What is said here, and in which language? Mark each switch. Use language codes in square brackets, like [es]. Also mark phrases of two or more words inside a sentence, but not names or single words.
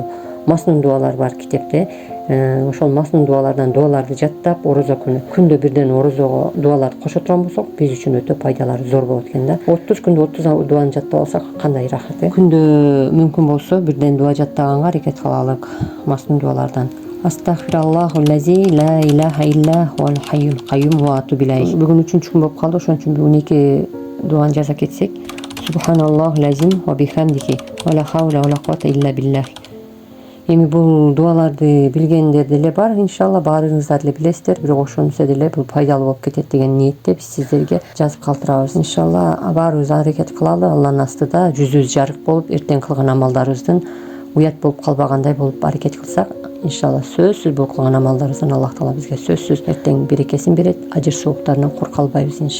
[ky] Маснун дуалар бар китепте. Ошол маснун дуалардан дуаларды жаттап, орозо күнү күндө бирден орозого дуаларды кошо турган болсок, биз үчүн өтө пайдалары зор болот экен да. 30 күндө 30 дуаны жаттап алсак кандай рахат э. Күндө мүмкүн болсо бирден дуа жаттаганга аракет кылалык маснун дуалардан. [ar] أستغفر الله الذي لا إله إلا هو الحي القيوم وأتوب إليه. [ky] Бүгүн 3-күн болуп калды, ошон үчүн бүгүн 2 дуаны жаза кетсек. [ar] سبحان الله العظيم وبحمده ولا حول ولا قوة إلا بالله. [ky] Эми бул дуаларды билгендер деле бар, иншалла баарыңыздар деле билесиздер, бирок ошонусу деле бул пайдалуу болуп кетет деген ниетте биз сиздерге жазып калтырабыз. Иншалла баарыбыз аракет кылалы, Алланын астыда жүзүбүз жарык болуп, эртең кылган амалдарыбыздын уят болуп калбагандай болуп аракет кылсак, иншалла сөзсүз бул кылган амалдарыбыздан Аллах таала бизге сөзсүз эртең берекесин берет, ажыр сооктарынан кур калбайбыз иншалла.